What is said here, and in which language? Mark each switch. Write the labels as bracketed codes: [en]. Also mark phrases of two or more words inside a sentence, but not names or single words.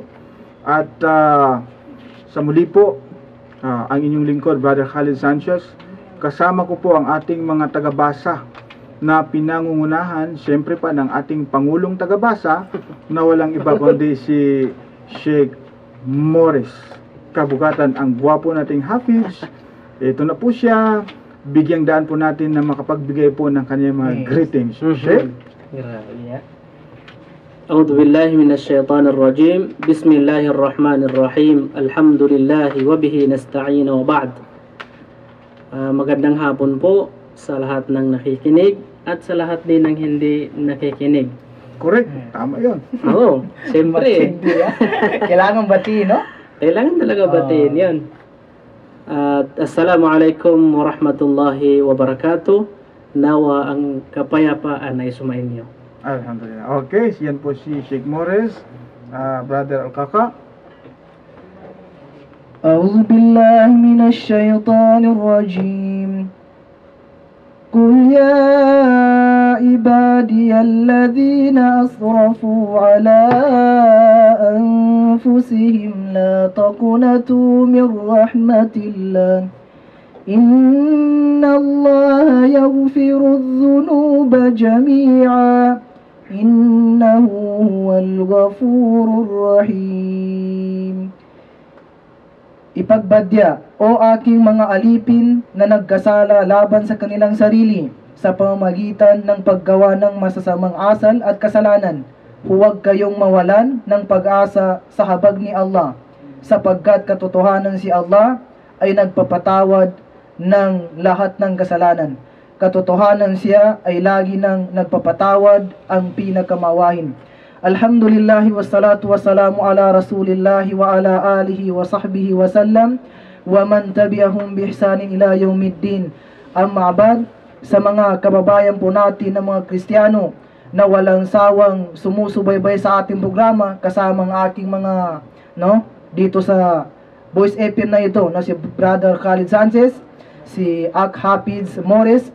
[tl] At sa muli po, ang inyong lingkod, Brother Khalid Sanchez, kasama ko po ang ating mga tagabasa na pinangungunahan, siyempre pa ng ating Pangulong tagabasa na walang iba kundi si Sheikh Morris Kabugatan, ang gwapo nating Hafiz. Ito na po siya. Bigyang daan po natin na makapagbigay po ng kanyang mga greetings. Sheikh? Yeah. [ar] أعوذ بالله من الشيطان الرجيم بسم الله الرحمن الرحيم الحمد لله وبه نستعين وبعد. [tl] Magandang hapon po sa lahat ng nakikinig at sa lahat din ng hindi nakikinig. Correct, tama yun. Oo, siyempre. Kailangan batiin, no? Kailangan talaga batiin yun. [ar] At السلام عليكم ورحمة الله وبركاته. [tl] Nawa ang kapayapaan ay sumainyo. Alhamdulillah. Okay, yan po si Sheikh Morris, Brother Al-Kaka. [ar] أعوذ بالله من الشيطان الرجيم قل يا عبادي الذين أسرفوا على أنفسهم لا تقنطوا من رحمة الله إن الله يغفر الذنوب جميعا إنه هو الغفور الرحيم. [tl] Ipagbadya, o aking mga alipin na nagkasala laban sa kanilang sarili sa pamamagitan ng paggawa ng masasamang asal at kasalanan, huwag kayong mawalan ng pag-asa sa habag ni Allah, sapagkat katotohanan si Allah ay nagpapatawad ng lahat ng kasalanan. Katotohanan siya ay lagi nang nagpapatawad, ang pinakamawahin. [ar] الحمد لله والصلاة والسلام على رسول الله وعلى آله وصحبه وسلم ومن تبعهم بإحسان إلى يوم الدين. أما بعد, [tl] sa mga kababayan po natin na mga Kristiyano na walang sawang sumusubaybay sa ating programa, kasama ang aking mga dito sa Voice FM na ito, na si Brother Khalid Sanchez, si Ak Hafiz Morris.